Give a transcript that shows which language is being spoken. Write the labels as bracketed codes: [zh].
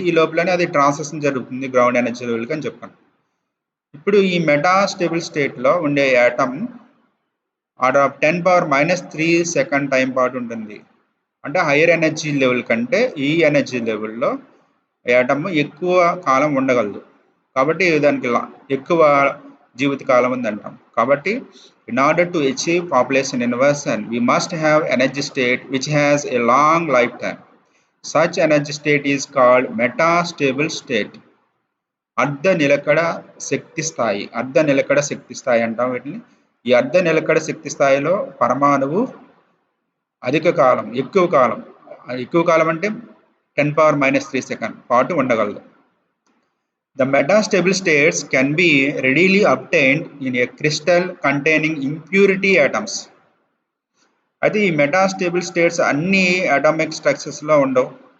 [te] ఈ లోపలనే అది ట్రాన్సిషన్ జరుగుతుంది గ్రౌండ్ ఎనర్జీ లెవెల్కి అని చెప్పాను. ఇప్పుడు ఈ మెటాస్టేబుల్ స్టేట్లో ఉండే atom order of 10⁻³ second time పాటు ఉంటుంది. అంటే హయ్యర్ ఎనర్జీ లెవెల్ కంటే ఈ ఎనర్జీ లెవెల్లో యాటమ్ ఎక్కువ కాలం ఉండగలదు. కాబట్టి దానికి ఎక్కువ జీవితకాలం ఉంది అంటాం. [en] కాబట్టి in order to achieve population inversion, we must have energy state which has a long lifetime. Such energy state is called metastable state. [te] అర్ధ నిలకడ శక్తి స్థాయి, అర్ధ నిలకడ శక్తి స్థాయి అంటాం వీటిని. ఈ అర్ధ నిలకడ శక్తి స్థాయిలో పరమాణువు అధిక కాలం, ఎక్కువ కాలం అంటే 10⁻³ సెకండ్ పాటు ఉండగలదు. [en] The metastable states can be readily obtained in a crystal containing impurity atoms. [te] అయితే ఈ మెటాస్టేబుల్ స్టేట్స్ అన్ని అటామిక్ స్ట్రక్చర్స్లో ఉండవు.